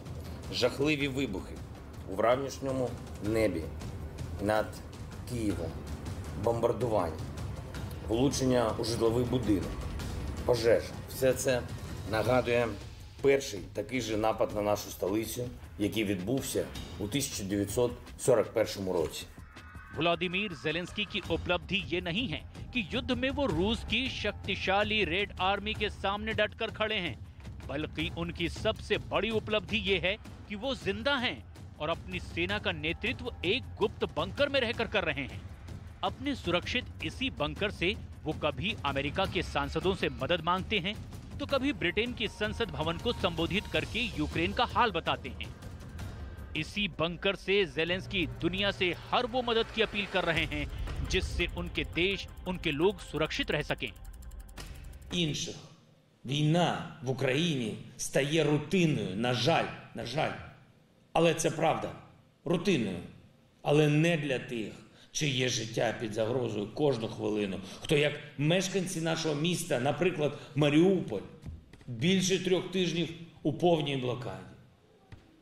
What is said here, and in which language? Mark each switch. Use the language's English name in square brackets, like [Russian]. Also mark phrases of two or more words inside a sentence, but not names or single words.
[Ukrainian] Жахливі вибухи у вранішньому небі над Києвом, бомбардування, влучення у житловий будинок, пожежа. Все це нагадує перший такий же напад на нашу столицю, який відбувся у 1941 році. [Hindi] व्लादिमीर ज़ेलेंस्की की उपलब्धि ये नहीं है कि युद्ध में वो रूस की शक्तिशाली रेड आर्मी के सामने डटकर खड़े हैं, बल्कि उनकी सबसे बड़ी उपलब्धि ये है कि वो जिंदा हैं और अपनी सेना का नेतृत्व एक गुप्त बंकर में रहकर कर रहे हैं। अपने सुरक्षित इसी बंकर से वो कभी अमेरिका के सांसदों से मदद मांगते हैं, तो कभी ब्रिटेन की संसद भवन को संबोधित करके यूक्रेन का हाल बताते हैं। इसी बंकर से ज़ेलेंस्की दुनिया से हर वो मदद की अपील कर रहे हैं जिससे उनके देश, उनके लोग सुरक्षित रह सकें। [Ukrainian] Інших. Війна в Україні стає рутинною, на жаль. Але це правда. Рутинною. Але не для тих, чиє життя під загрозою кожну хвилину. Хто як мешканці нашого міста, наприклад, Маріуполь, більше 3 тижнів у повній блокаді.